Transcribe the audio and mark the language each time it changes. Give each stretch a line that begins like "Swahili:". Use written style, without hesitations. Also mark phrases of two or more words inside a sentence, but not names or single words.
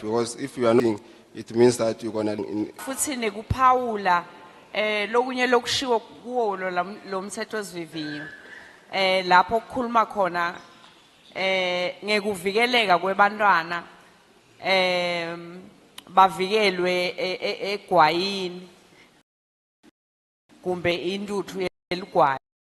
English: Because if you are not, it means that you're going to...
Swati: Futhi nekuphawula lokunye lokushiwo kuwo lo mthetho sivivinyo lapho kukhuluma khona ngekuvikeleka kwebantwana bavikelwe egwayini kumbe intuthu yeligwayi.